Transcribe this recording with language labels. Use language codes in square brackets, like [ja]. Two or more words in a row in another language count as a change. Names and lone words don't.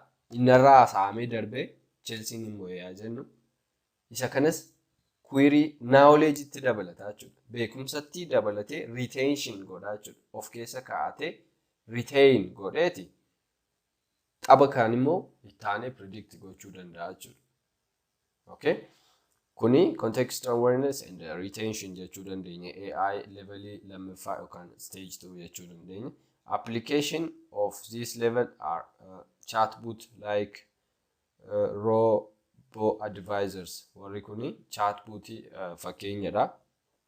[om] Innarraa haasa'amee darbee Chelsea immoo yaa jennu isa kanas [en] query knowledge [om] itti dabalataa jechuudha. Beekumsatti dabalatee retention godhaa jechuudha. Of keessa kaa'atee retain godheeti tapha kaan immoo ittaanee predict gochuu danda'a jechuudha. Okay? Kuni [en] context awareness and retention [om] jechuu dandeenya. AI level lammaffaa yookaan stage 2 jechuu dandeenya. [en] Application of this level are chatbot like robo advisors. [om] Warri kuni chatbot fakkeenyadha.